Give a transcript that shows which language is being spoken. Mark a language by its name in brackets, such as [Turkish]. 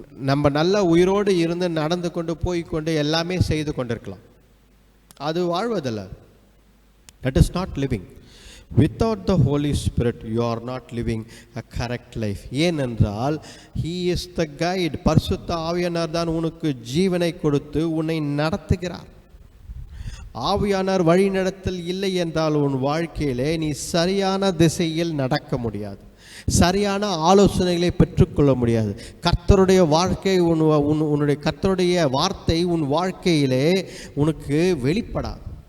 [Tamil] நம்ம நல்ல உயிரோடு இருந்து நடந்து கொண்டு போய்கொண்டு எல்லாமே செய்து கொண்டிருக்கலாம், அது வாழ்வதில்ல. [English] That is not living. Without the Holy Spirit you are not living a correct life. ஏனென்றால் he is the guide. [Tamil] பரிசுத்த ஆவியானவர் தான் உனக்கு ஜீவனை கொடுத்து உன்னை நடத்துகிறார். ஆவியானவர் வழி நடத்தல் இல்லை என்றால் உன் வாழ்க்கையிலே நீ சரியான திசையில் நடக்க முடியாது, சரியான ஆலோசனைகளை பெற்றுக்கொள்ள முடியாது. கர்த்தருடைய வாழ்க்கை உன்னுடைய கர்த்தருடைய வார்த்தை உன் வாழ்க்கையிலே உனக்கு வெளிப்படாது.